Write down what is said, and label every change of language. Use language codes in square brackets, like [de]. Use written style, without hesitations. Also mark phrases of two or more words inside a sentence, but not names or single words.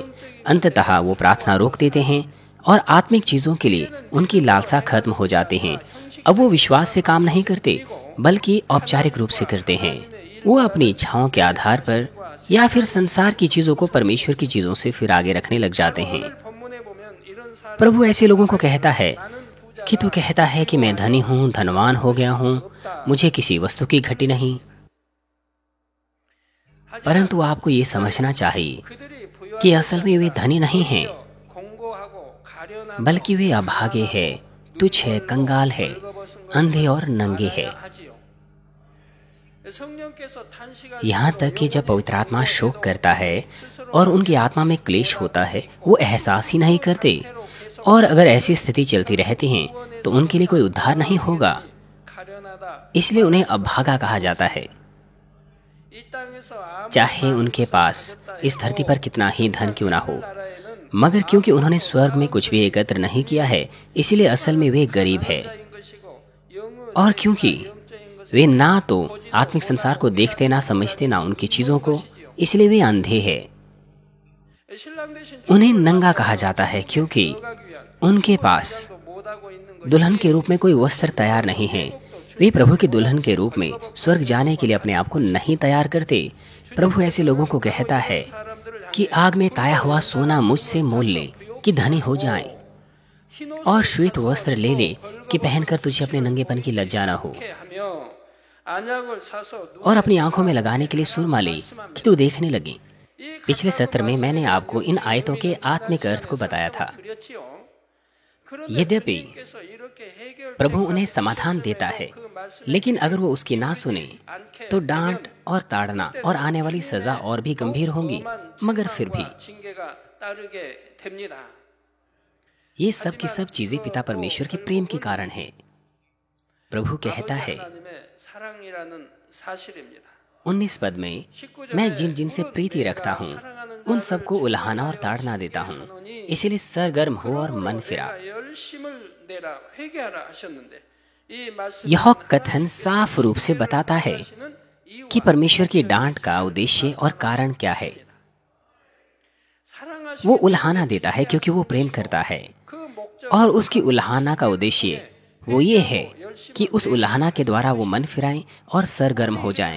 [hi] अंततः वो प्रार्थना रोक देते हैं और आत्मिक चीजों के लिए उनकी लालसा खत्म हो जाते हैं। अब वो विश्वास से काम नहीं करते, बल्कि औपचारिक रूप से करते हैं। वो अपनी इच्छाओं के आधार पर या फिर संसार की चीजों को परमेश्वर की चीजों से फिर आगे रखने लग जाते हैं। [ko] 본문에 보면 이런 사람 [hi] प्रभु ऐसे लोगों को कहता है कि तू कहता है कि मैं धनी हूँ, धनवान हो गया हूँ, मुझे किसी वस्तु की घटी नहीं। परंतु आपको ये समझना चाहिए [ko] 그들이 부유한 [hi] कि असल में वे धनी नहीं हैं, [ko] 공고하고 가련한 [hi] बल्कि वे अभागे हैं, तुच्छ है, कंगाल है, अंधे और नंगे हैं। [ko] 하지요. 성령께서 탄식할 [hi] यहाँ तक कि जब पवित्र आत्मा शोक करता है और उनकी आत्मा में क्लेश होता है, वो एहसास ही नहीं करते। और अगर ऐसी स्थिति चलती रहती है तो उनके लिए कोई उद्धार नहीं होगा। [ko] 가련하다. [hi] इसलिए उन्हें अभागा कहा जाता है। [ko] 이 땅에서 아무 [hi] चाहे उनके पास इस धरती पर कितना ही धन क्यों ना हो, [ko] 나라에는 [hi] मगर क्योंकि उन्होंने स्वर्ग में कुछ भी एकत्र नहीं किया है, इसलिए असल में वे गरीब है। [ko] 인 것이고 영은 [hi] और क्योंकि [ko] 영적인 것을 [hi] वे ना तो आत्मिक संसार को देखते, ना समझते, ना उनकी चीजों को, इसलिए वे अंधे हैं। [ko] 신랑 대신 [hi] उन्हें नंगा कहा जाता है क्योंकि [ko] 가기 위한 [hi] उनके पास [ko] 못하고 있는 것. [hi] दुल्हन के रूप में कोई वस्त्र तैयार नहीं है। वे प्रभु की दुल्हन के रूप में स्वर्ग जाने के लिए अपने आप को नहीं तैयार करते। प्रभु ऐसे लोगों को कहता है कि आग में ताया हुआ सोना मुझसे मोल ले कि धनी हो जाएं, और श्वेत वस्त्र ले ले कि पहनकर तुझे अपने नंगेपन की लज्जा न हो, [ko] 하며 안약을 사서 [hi] और अपनी आंखों में लगाने के लिए सुरमा ले कि तू देखने लगे। पिछले सत्र में मैंने आपको इन आयतों के आत्मिक अर्थ को बताया था। [ko] 드렸지요. 그런데 [hi] यद्यपि [ko] 주님께서 이렇게 해결책을 [hi] प्रभु उन्हें समाधान देता है, [ko] 그 말씀에 [hi] लेकिन अगर वो उसकी ना सुने [ko] 않게 [hi] तो [ko] 되면 [hi] डांट और ताड़ना और आने वाली सजा और भी गंभीर होंगी। मगर फिर भी [ko] 징계가 따르게 됩니다. [hi] ये सब की सब चीजें पिता परमेश्वर के प्रेम के कारण है। प्रभु कहता [ko] 아버지 [hi] है [ko] 하나님의 사랑이라는 사실입니다. [hi] 19 पद में, मैं जिन जिन से प्रीति रखता हूँ उन सबको उल्हाना और ताड़ना देता हूँ, इसलिए सरगर्म हो और मन फिरा। [ko] 열심을 내라 회개하라 하셨는데 이 말씀 [hi] यह कथन साफ रूप से बताता है कि परमेश्वर की डांट का उद्देश्य और कारण क्या है। वो उल्हाना देता है क्योंकि वो प्रेम करता है, और उसकी उल्हाना का उद्देश्य वो ये है कि उस उल्हाना के द्वारा वो मन फिराएं और सरगर्म हो जाएं।